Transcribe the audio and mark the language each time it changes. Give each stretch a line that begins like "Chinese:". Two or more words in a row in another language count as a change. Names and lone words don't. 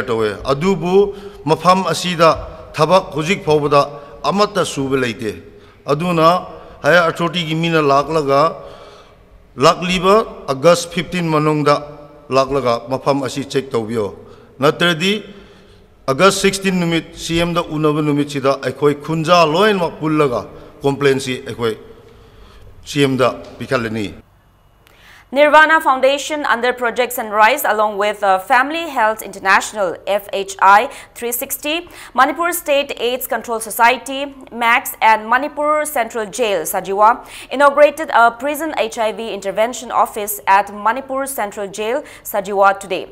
Manipuri: towe adubu mafam asida thabak hujik phobada amata suba leite aduna haya authority gi mina laklaga lakliba August 15 manungda laklaga mafam asi check tawbio natradi August 16 numit CM da unaba numit sida akhoi khunja loin ma pullaga complaint si akhoi CM da pikhalani.
English: Nirvana Foundation under Project Sunrise along with Family Health International FHI 360, Manipur State AIDS Control Society, MAX and Manipur Central Jail Sajiwa inaugurated a prison HIV intervention office at Manipur Central Jail Sajiwa today.